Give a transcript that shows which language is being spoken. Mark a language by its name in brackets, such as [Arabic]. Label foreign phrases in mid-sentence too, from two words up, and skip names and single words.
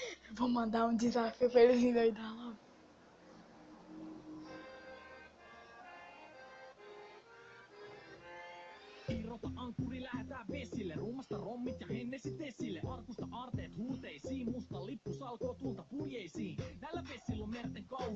[Portuguese] Vou mandar um desafio pra eles endoidar logo. [Finnish] Irrota ankkuri, lähetään vesille. Ruumasta rommit ja hennesit esille. Arkusta aarteet huurteisiin. Musta lippu salkoo tulta purjeisiin. Näillä vesillä on merten kau.